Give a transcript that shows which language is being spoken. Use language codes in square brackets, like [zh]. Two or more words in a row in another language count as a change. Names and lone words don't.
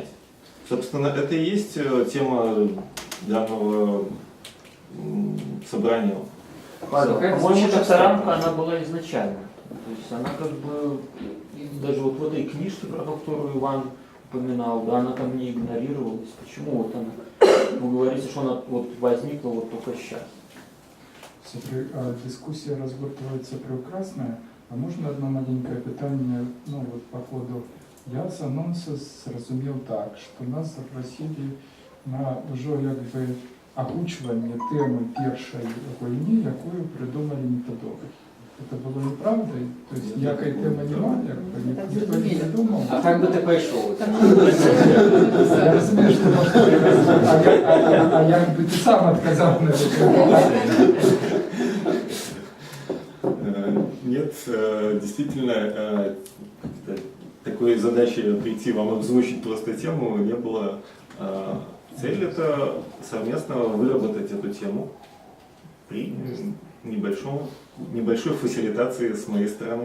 [ru] Собственно, это и есть тема данного собрания. Павел, Какая по-моему, звучит эта абстрактно. рамка, она была изначально. То есть она как бы, и даже вот в этой книжке, про которую Иван упоминал, да, она там не игнорировалась. Почему вот она, вы говорите, что она вот возникла вот только сейчас? [uk] Дискусія розгортується прекрасно, а можна одне маленьке питання, ну от по ходу. Я з анонсу зрозумів так, що нас запросили на вже якби озвучування теми першої війни, яку придумали методологи. [ru] Это было неправдой? То есть [uk] ніякої теми немає, ніхто не придумав? [ru] А как бы ты пошел? [uk] Я розумію, що можна приказати, а якби ти сам відказав на це. [ru] Нет, действительно, такой задачи прийти вам обзвучить просто тему не было. Цель это совместно выработать эту тему при небольшой фасилитации с моей стороны.